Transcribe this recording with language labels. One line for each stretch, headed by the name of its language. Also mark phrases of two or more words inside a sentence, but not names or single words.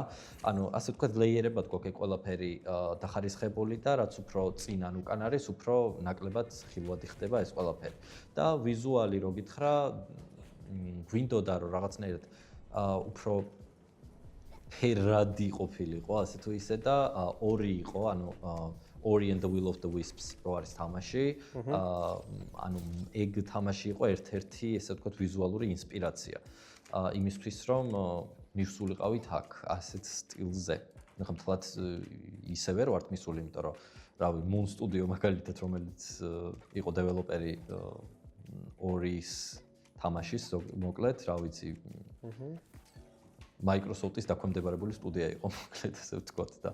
Georgian: ანუ ასე ვთქვათ, ლეიერებად გვაქვს ყველაფერი დახარისხებული და რაც უფრო წინ ან უკან არის, უფრო ნაკლებად ხილვადი ხდება ეს ყველაფერი. და ვიზუალი რო გითხრა, გვინდოდა რომ რაღაცნაირად უფრო ფერადი ყოფილიყო, ასე თუ ისე და ორი იყო, ანუ Ori and the Will of the Wisps რო არის თამაში. ანუ ეგ თამაში იყო ერთ-ერთი, ესე ვთქვათ, ვიზუალური ინსპირაცია. იმისთვის, რომ მივსულიყავით აქ ასეთ სტილზე. მე ხომ თლაც ისევე რო ვართ მისული, იმიტომ რომ რავი, Moon Studio მაგალითად, რომელიც იყო დეველოპერი Ori-ის თამაშის, მოკლედ, რა ვიცი, Microsoft-ის დაქვემდებარებული სტუდია იყო, მოკლედ ასე ვთქვათ და